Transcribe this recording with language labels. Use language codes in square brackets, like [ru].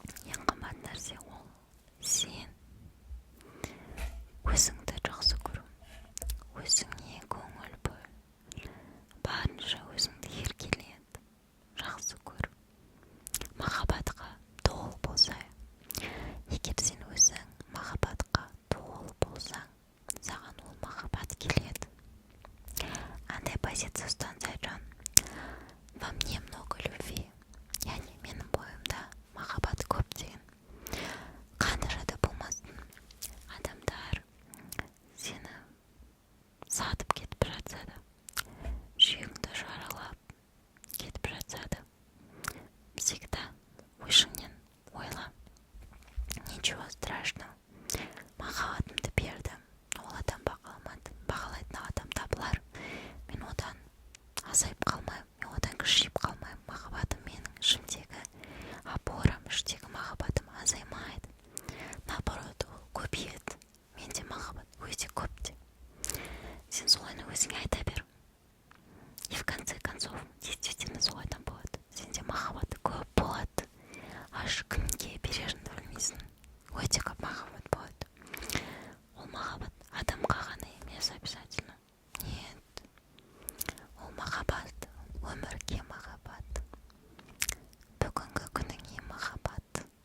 [kk] Ең қымбат нәрсе ол сен өзіңді жақсы көру, өзіңе көңіл бөл, барынша өзіңді еркелет, жақсы көр. Махаббатқа толы болсай, егер сен өзің махаббатқа толы болсаң, саған ол махаббат келеді. Андай позиция ұстансай, жан. [ru] Во мне много любви. [kk] Яғни менің бойымда махаббат көп деген. Қандай да болмасын, адамдар сені сатып кетіп жатса да, жүрегіңді жаралап кетіп жатса да, всегда ішіңнен ойла. [ru] Ничего страшного. [kk] Махаббатымды бердім. Ол адам бағаламады. Бағалайтын адам табылар. Мен одан азайып қалмаймын, мен одан күшейіп қалмаймын. Махаббатым менің ішімдегі опорам, іштегі махаббатым азаймайды. Наоборот, ол көбейеді. Менде махаббат өте көп те. Сен солайны өзіңе айта бер. [ru] И в конце концов, действительно [kk] солайдан болады. Сенде махаббат көп болады. Аж кімге береріңді білмейсің. Өте көп махаббат болады. Ол махаббат адамға ғана емес обязательно. Нет. Ол махаббат өмірге махаббат. Бүгінгі күніңе махаббат.